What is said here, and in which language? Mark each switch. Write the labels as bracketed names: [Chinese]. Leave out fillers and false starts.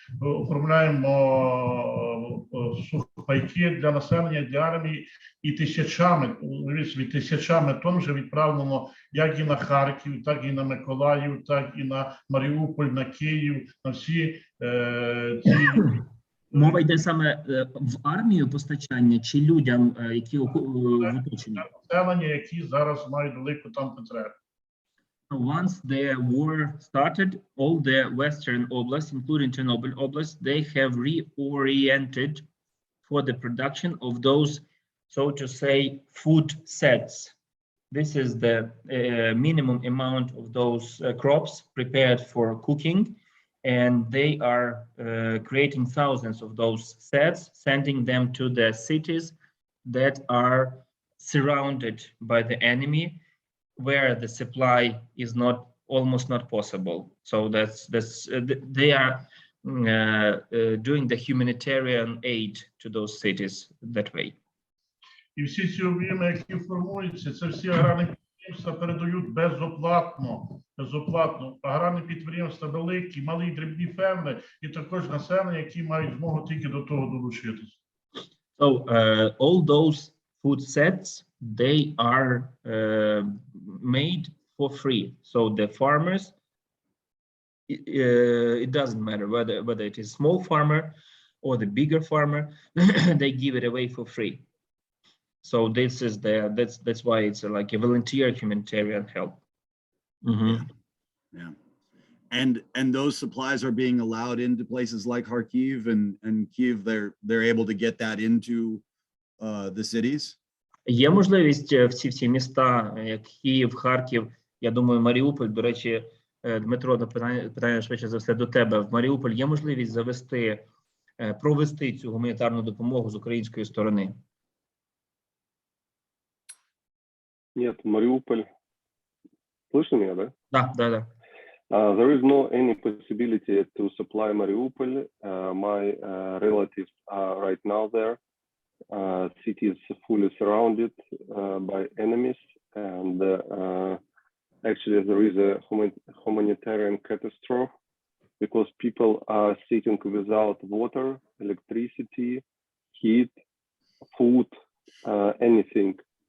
[Ukrainian] Оформляємо сухпайки для населення, для армії, і тисячами тонн вже відправлено як і на Харків, так і на Миколаїв, так і на Маріуполь, на Київ, на всі ці... Мова йде саме в армію постачання чи людям, які в оточенні? Населення, які зараз мають велику там потребу. [English] Once the war started, all the western oblasts, including Ternopil Oblast, they have reoriented for the production of those, so to say, food sets. This is the minimum amount of those crops prepared for cooking. And they are creating thousands of those sets, sending them to the cities that are surrounded by the enemy, where the supply is almost not possible. So they are doing the humanitarian aid to those cities that way. [Ukrainian] І всі ці об'єми, які формуються, це всі аграрні підприємства передають безоплатно. Аграрні підприємства великі, малі, дрібні ферми і також населення, які мають змогу тільки до того долучитися. [English] So all those food sets, they are made for free. So the farmers, it doesn't matter whether it is small farmer or the bigger farmer, they give it away for free. So this is that's why it's like a volunteer humanitarian help. Mm-hmm. Yeah. And those supplies are being allowed into places like Kharkiv and Kyiv. They're able to get that into the cities. [Ukrainian] Є можливість всі міста, як Київ, Харків, я думаю, Маріуполь, до речі, Дмитро, питання швидше за все до тебе. В Маріуполь є можливість провести цю гуманітарну допомогу з української сторони? [Russian] Нет, Mariupol. Слышно меня, да? Да. [English] There is no any possibility to supply Mariupol. My relatives are right now there. City is fully surrounded by enemies, and actually there is a humanitarian catastrophe because people are sitting without water, electricity, heat, food, anything.